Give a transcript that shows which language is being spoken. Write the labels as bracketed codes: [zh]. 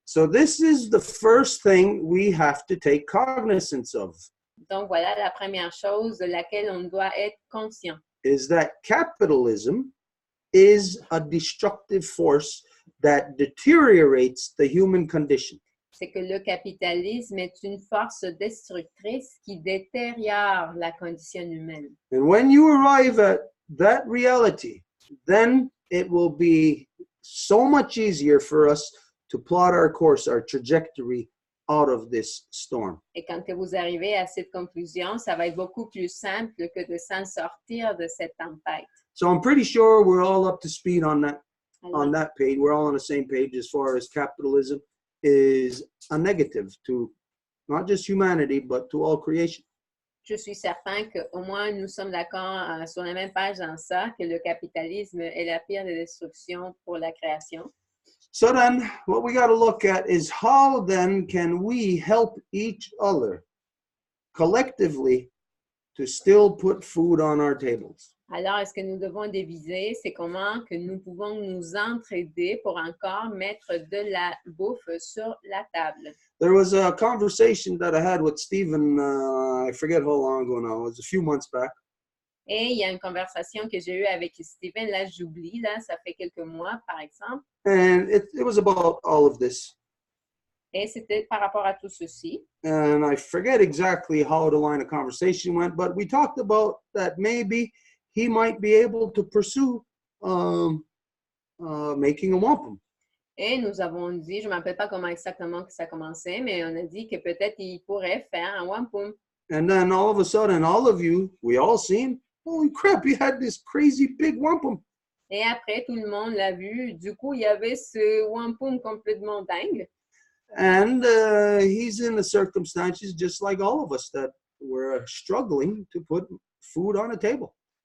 [en] So this is the first thing we have to take cognizance of. [fr] Donc, voilà la première chose de laquelle on doit être conscient. [en] Is that capitalism is a destructive force that deteriorates the human condition. [fr] C'est que le capitalisme est une force destructrice qui détériore la condition humaine. [en] And when you arrive at that reality, then it will be so much easier for us to plot our course, our trajectory out of this storm. [fr] Et quand que vous arrivez à cette conclusion, ça va être beaucoup plus simple que de s'en sortir de cette tempête. [en] So I'm pretty sure we're all up to speed on that [fr] Alors, [en] page. We're all on the same page as far as capitalism is a negative to not just humanity, but to all creation. [fr] je suis certain qu'au moins nous sommes d'accord sur la même page dans ça, que le capitalisme est la pire des destructions pour la création. [en] So then what we got to look at is how then can we help each other collectively to still put food on our tables? [fr] Alors, est-ce que nous devons diviser? C'est comment que nous pouvons nous entraider pour encore mettre de la bouffe sur la table. [en] There was a conversation that I had with Stephen, I forget how long ago now, it was a few months back. [fr] Et il y a une conversation que j'ai eue avec Steven, là j'oublie, là, ça fait quelques mois par exemple. [en] And it was about all of this. [fr] Et c'était par rapport à tout ceci. [en] And I forget exactly how the line of conversation went, but we talked about that maybe he might be able to pursue making a wampum. [fr] Et nous avons dit, je ne me rappelle pas comment exactement que ça commençait, mais on a dit que peut-être il pourrait faire un wampum. [en] And then all of a sudden, all of you, we all seen, holy crap, he had this crazy big wampum. [fr] Et après, tout le monde l'a vu. Du coup, il y avait ce wampum complètement dingue. [en] And he's in the circumstances just like all of us that were struggling to put food on a table.